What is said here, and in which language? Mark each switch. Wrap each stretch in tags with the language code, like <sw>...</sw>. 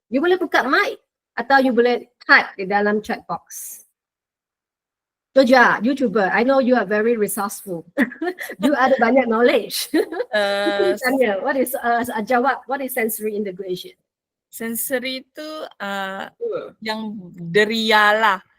<ms>You boleh buka mic atau you boleh type di dalam chat box. Joja, you cuba.</ms> <en>I know you are very resourceful. You</en> <ms>ada banyak</ms> <en>knowledge.</en> <ms>Tanya, jawab,</ms> <en>what is sensory integration?</en> <ms>Sensory itu yang deria lah.</ms>